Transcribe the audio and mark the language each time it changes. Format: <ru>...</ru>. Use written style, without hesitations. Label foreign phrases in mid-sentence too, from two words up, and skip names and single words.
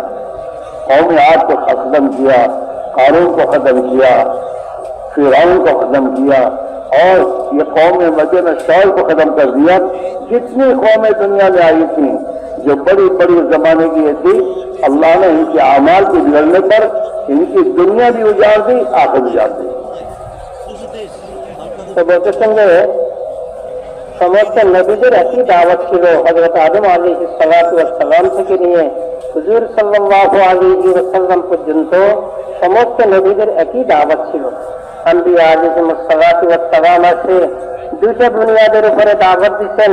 <ur>قوم عاد کو ختم کیا, قارون کو ختم کیا, فرعون کو ختم کیا, اور یہ قوم مدینہ شعیب کو ختم کر دیا. جتنی قومیں دنیا میں آئی تھیں جو بڑی بڑی زمانے کی تھی, اللہ نے ان کے اعمال کے بگڑنے پر ان کی دنیا بھی اجاڑ دی, آخر اجاڑ دی.</ur> <bn>তো বলতেছেন যে সমস্ত নবীদের একই দাওয়াত ছিল। হযরত আদম</bn> <ar>عليه الصلاة والسلام</ar> <bn>থেকে নিয়ে হুজুর</bn> <ar>صلى الله عليه وسلم</ar> <bn>পর্যন্ত সমস্ত নবীদের একই দাওয়াত ছিল। আম্বিয়া</bn> <ar>عليه الصلاة والسلام</ar> <bn>আছে দুইটা বুনিয়াদের উপরে দাওয়াত দিচ্ছেন।</bn>